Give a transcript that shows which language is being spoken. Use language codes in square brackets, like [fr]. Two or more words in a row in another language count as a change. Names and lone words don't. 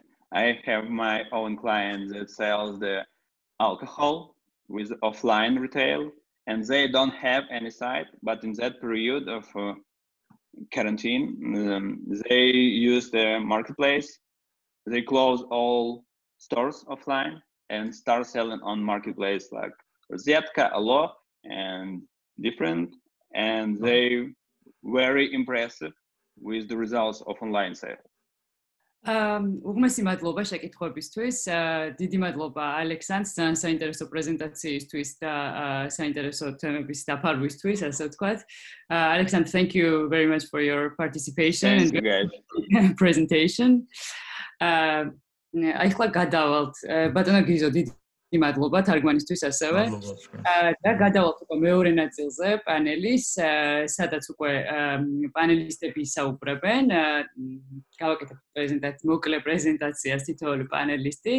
[en] I have my own client that sells the alcohol with offline retail, and they don't have any site, but in that period of quarantine, they use the marketplace. They close all stores offline and start selling on marketplace like Zetka, Allo, and different. And they very impressive with the results of online sales. [ka] უღმესი მადლობა შეკითხვებისთვის. დიდი მადლობა ალექსანდრს საინტერესო პრეზენტაციისთვის და საინტერესო თემების დაფარვისთვის, ასე ვთქვათ. [en] Alexander, thank you very much for your participation and presentation. [ka] Ახლა გადავალთ ბატონო გიზო, დიდი მადლობა თარგმანისთვის ასევე. და გადავალთ უკვე მეორე ნაწილზე პანელის, სადაც უკვე პანელისტები ისაუბრებენ. გავაკეთებთ მოკლე პრეზენტაციას თითოეული პანელისტის.